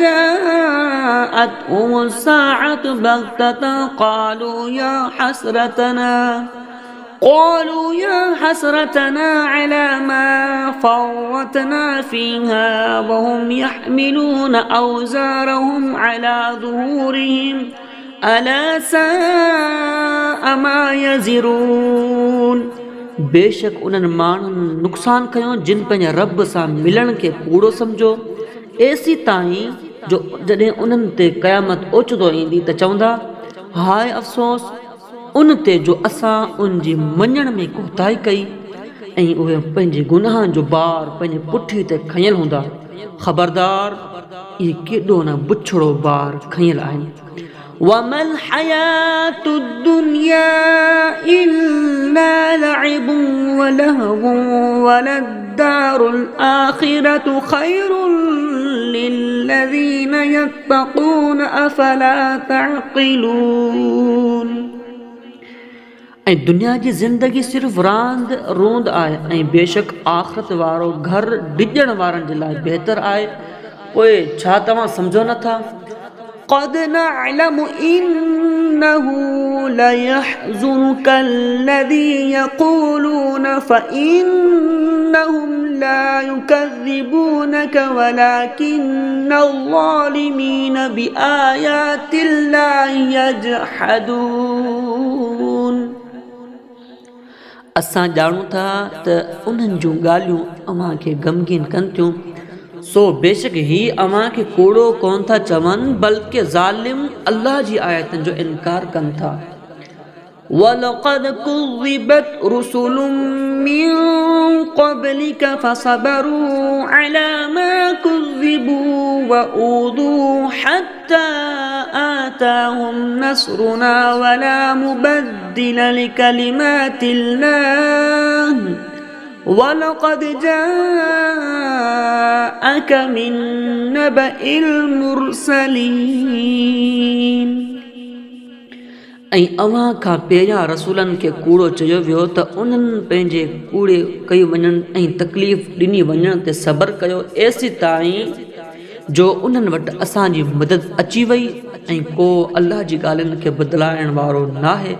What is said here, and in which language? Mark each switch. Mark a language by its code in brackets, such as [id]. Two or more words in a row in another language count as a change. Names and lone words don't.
[ar] جاءتهم الساعة بغتة قالوا يا حسرتنا على ما فرطنا فيها وهم يحملون أوزارهم على ظهورهم ألا ساء ما يزرون. [sd] बेशक उन्हनि माण्हुनि नुक़सान कयो जिन पंहिंजे रब सां मिलण खे कूड़ो सम्झो, एसी ताईं जो जॾहिं उन्हनि ते क़यामत ओचितो ईंदी त चवंदा, हाय अफ़सोस उन ते जो असां उन जी मञण में कोताही कई ऐं उहे पंहिंजे गुनाहनि जो बार पंहिंजे पुठी ते खंयल हूंदा। ख़बरदार, इहे केॾो न बुछड़ो बार खंयल आहिनि। [ar] وما الحياة الدنيا إلا لعب ولهو وللدار الآخرة خير للذين يتقون أفلا تعقلون. [sd] ऐं दुनिया जी ज़िंदगी सिर्फ़ रांद रोंद आहे ऐं बेशक आख़िरत वारो घर डिॼण वारनि जे लाइ बहितर आहे। पोइ छा तव्हां सम्झो नथा? [ar] قد نعلم إنه ليحزنك الذي يقولون فإنهم لا يكذبونك ولكن الظالمين بآيات الله يجحدون. [sd] असां ॼाणूं था त उन्हनि जूं ॻाल्हियूं अव्हां खे ग़मगीन कनि थियूं, सो बेशक ही अव्हां खे कूड़ो कोन था चवनि, बल्कि ज़ालिम अल्लाह जी आयतुनि जो इनकार कनि था। [ar] ولقد كذبت رسل من قبلك فصبروا على ما كذبوا وأوذوا حتى أتاهم نصرنا ولا مبدل لكلمات الله ولقد جاءك من نبإ المرسلين. [sd] ऐं अव्हां खां पहिरियां रसूलनि खे कूड़ो चयो वियो त उन्हनि पंहिंजे कूड़े कई वञण ऐं तकलीफ़ ॾिनी वञण ते सब्र कयो, एसी ताईं जो उन्हनि वटि असांजी मदद अची वई ऐं को अल्लाह जी ॻाल्हियुनि खे बदिलाइण वारो नाहे।